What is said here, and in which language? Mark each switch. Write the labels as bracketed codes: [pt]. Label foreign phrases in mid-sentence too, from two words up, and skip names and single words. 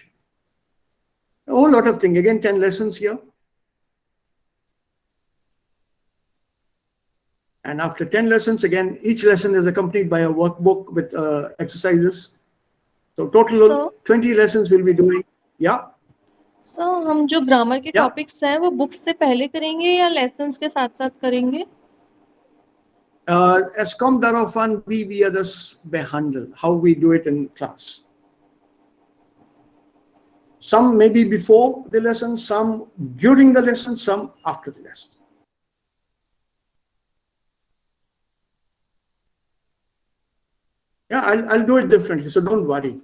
[en] A whole lot of things. Again, 10 lessons here. And after 10 lessons, again, each lesson is accompanied by a workbook with exercises. So total 20 lessons we'll be doing. Yeah. [hi] So हम जो ग्रामर के [en] Yeah. [hi] टॉपिक्स हैं वो बुक्स से पहले करेंगे या लेसन्स के साथ-साथ करेंगे? [de] Es kommt darauf an, wie wir das behandeln, [en] how we do it in class. Some maybe before the lesson, some during the lesson, some after the lesson. Yeah, I'll do it differently, so don't worry.